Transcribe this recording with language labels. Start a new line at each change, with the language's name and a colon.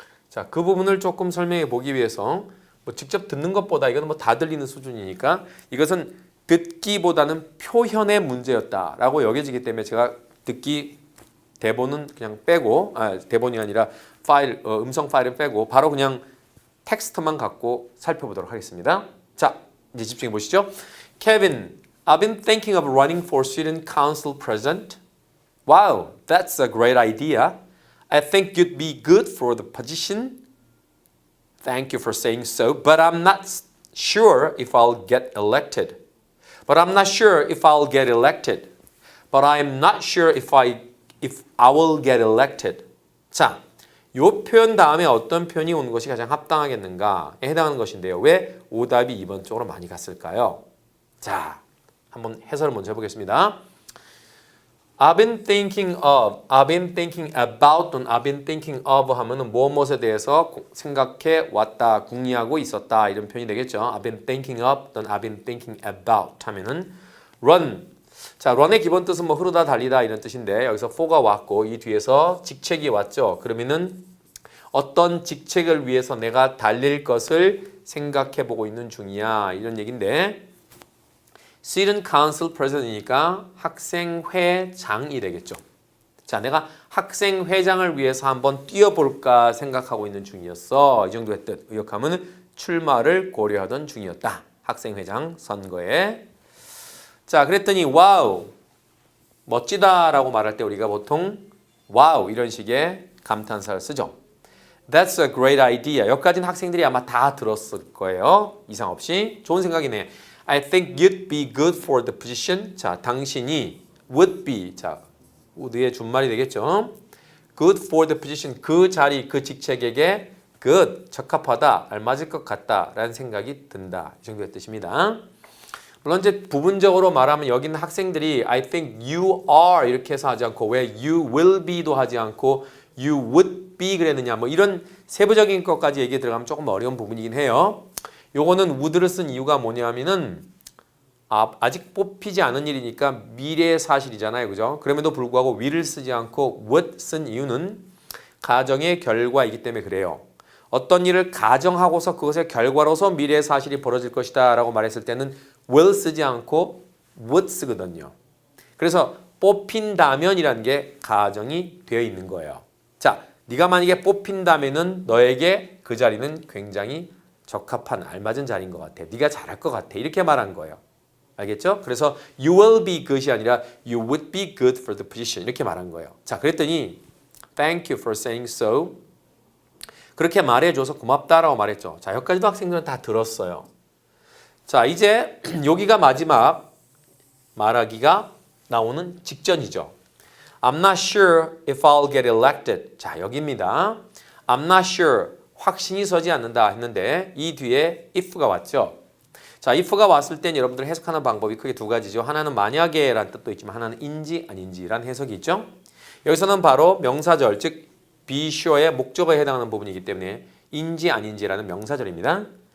Korean: 자, 그 부분을 조금 설명해 보기 위해서 뭐 직접 듣는 것보다 이거는 뭐 다 들리는 수준이니까 이것은 듣기보다는 표현의 문제였다라고 여겨지기 때문에 제가 듣기 대본은 그냥 빼고 대본이 아니라 파일 음성 파일을 빼고 바로 그냥 텍스트만 갖고 살펴보도록 하겠습니다. 자, 이제 집중해 보시죠.
English: Kevin, I've been thinking of running for student council president. Wow, that's a great idea. I think you'd be good for the position. Thank you for saying so, but I'm not sure if I'll get elected. But I'm not sure if I'll get elected. But I'm not sure if I will get elected.
Korean: 자, 요 표현 다음에 어떤 표현이 오는 것이 가장 합당하겠는가에 해당하는 것인데요. 왜 오답이 2번 쪽으로 많이 갔을까요? 자, 한번 해설을 먼저 해보겠습니다.
English: I've been thinking of, I've been thinking about,
Korean: 또는
English: I've been thinking of
Korean: 하면은 무엇에 대해서 생각해 왔다, 궁리하고 있었다 이런 표현이 되겠죠.
English: I've been thinking of,
Korean: 또는
English: I've been thinking about
Korean: 하면은
English: run.
Korean: 자, run의 기본 뜻은 뭐 흐르다, 달리다 이런 뜻인데 여기서 for가 왔고 이 뒤에서 직책이 왔죠. 그러면은 어떤 직책을 위해서 내가 달릴 것을 생각해 보고 있는 중이야 이런 얘기인데. Student Council President이니까 학생회장이 되겠죠. 자, 내가 학생회장을 위해서 한번 뛰어볼까 생각하고 있는 중이었어. 이 정도의 뜻. 의역하면 출마를 고려하던 중이었다. 학생회장 선거에. 자, 그랬더니 와우, 멋지다라고 말할 때 우리가 보통 와우 이런 식의 감탄사를 쓰죠.
English: That's a great idea.
Korean: 여기까지는 학생들이 아마 다 들었을 거예요. 이상 없이. 좋은 생각이네.
English: I think you'd be good for the position.
Korean: 자, 당신이
English: would be.
Korean: 자, would의 준말이 되겠죠.
English: Good for the position.
Korean: 그 자리, 그 직책에게 good, 적합하다, 알맞을 것 같다 라는 생각이 든다. 이 정도의 뜻입니다. 물론 이제 부분적으로 말하면 여기는 학생들이
English: I think you are
Korean: 이렇게 해서 하지 않고 왜
English: you will be
Korean: 도 하지 않고
English: you would be
Korean: 그랬느냐 뭐 이런 세부적인 것까지 얘기 들어가면 조금 어려운 부분이긴 해요. 요거는 would를 쓴 이유가 뭐냐면은 아직 뽑히지 않은 일이니까 미래의 사실이잖아요. 그죠? 그럼에도 불구하고 will을 쓰지 않고 would 쓴 이유는 가정의 결과이기 때문에 그래요. 어떤 일을 가정하고서 그것의 결과로서 미래의 사실이 벌어질 것이다 라고 말했을 때는 will 쓰지 않고 would 쓰거든요. 그래서 뽑힌다면이라는 게 가정이 되어 있는 거예요. 자, 네가 만약에 뽑힌다면은 너에게 그 자리는 굉장히 적합한 알맞은 자리인 것 같아. 네가 잘할 것 같아. 이렇게 말한 거예요. 알겠죠? 그래서
English: you will be good이
Korean: 아니라
English: you would be good for the position
Korean: 이렇게 말한 거예요. 자, 그랬더니
English: thank you for saying so.
Korean: 그렇게 말해줘서 고맙다라고 말했죠. 자, 여기까지도 학생들은 다 들었어요. 자, 이제 여기가 마지막 말하기가 나오는 직전이죠.
English: I'm not sure if I'll get elected.
Korean: 자, 여기입니다.
English: I'm not sure.
Korean: 확신이 서지 않는다 했는데 이 뒤에 if가 왔죠. 자, if가 왔을 땐 여러분들 해석하는 방법이 크게 두 가지죠. 하나는 만약에 라는 뜻도 있지만 하나는 인지 아닌지 라는 해석이 있죠. 여기서는 바로 명사절, 즉 be sure의 목적어에 해당하는 부분이기 때문에 인지 아닌지라는 명사절입니다.